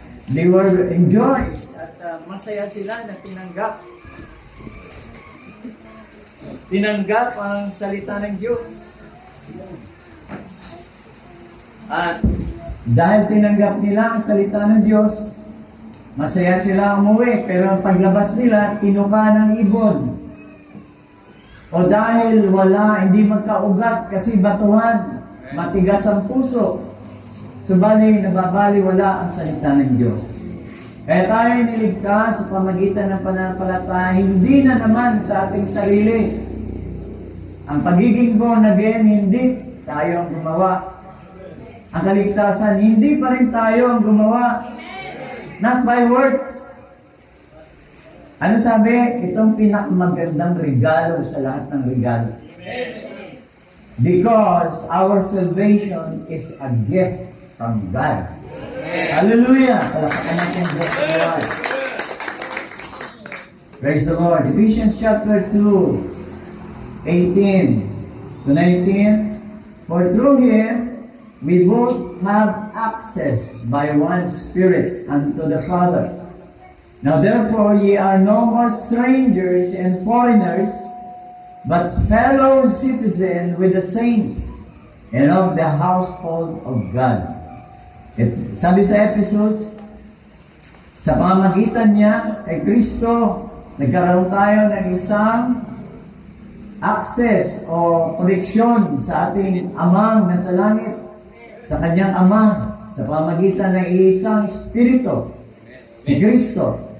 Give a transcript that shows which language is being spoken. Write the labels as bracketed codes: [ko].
[en] They were enjoyed [tl] at masaya sila na tinanggap ang salita ng Diyos. At dahil tinanggap nila ang salita ng Diyos, masaya sila umuwi, pero ang paglabas nila, kinuha ng ibon. O dahil hindi magkaugat kasi batuhan, matigas ang puso, subali nababaliwala ang salita ng Diyos. Kaya tayo niligtas sa pamagitan ng pananampalataya, hindi na naman sa ating sarili. Ang pagiging born again, hindi tayo ang gumawa. Ang kaligtasan, hindi pa rin tayo ang gumawa. [en] Not by works. [tl] Ano sabi? Itong pinakamagandang regalo sa lahat ng regalo. [en] Because our salvation is a gift from God. [tl] Hallelujah! Palakpakan natin Diyos sa Lord. [en] Praise the Lord. Ephesians chapter 2, 18 to 19. For through Him, we both have access by one Spirit unto the Father. Now therefore ye are no more strangers and foreigners, but fellow citizens with the saints, and of the household of God. [tl] Sabi sa Ephesus, sa pamamagitan niya kay Kristo, nagkaroon tayo ng isang access o koneksyon sa ating Amang nasa langit, sa kanyang Ama, sa pamamagitan ng isang Espiritu, si Kristo.